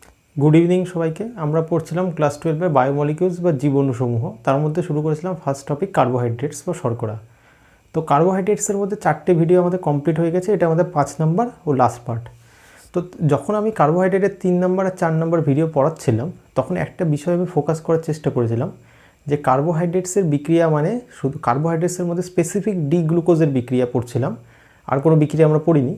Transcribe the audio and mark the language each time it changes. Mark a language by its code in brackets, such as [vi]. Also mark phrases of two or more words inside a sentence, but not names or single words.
[en] good evening [bn] সবাইকে আমরা পড়ছিলাম [en] class 12 biomolecules [bn] বা জীবাণুসমূহ তার মধ্যে শুরু করেছিলাম [en] first topic carbohydrates [bn] বা শর্করা। तो कार्बोहाइड्रेट्सের মধ্যে 4টে ভিডিও আমাদের কমপ্লিট হয়ে গেছে, এটা আমাদের 5 নাম্বার ও [en] last part. [bn] তো যখন আমি কার্বোহাইড্রেটের 3 নাম্বার আর 4 নাম্বার ভিডিও পড়াচ্ছিলাম তখন একটা বিষয় আমি ফোকাস করার চেষ্টা করেছিলাম যে কার্বোহাইড্রেটসের বিক্রিয়া মানে শুধু কার্বোহাইড্রেটসের মধ্যে [en] specific D glucose [bn] বিক্রিয়া পড়ছিলাম, আর কোনো বিক্রিয়া আমরা পড়িনি।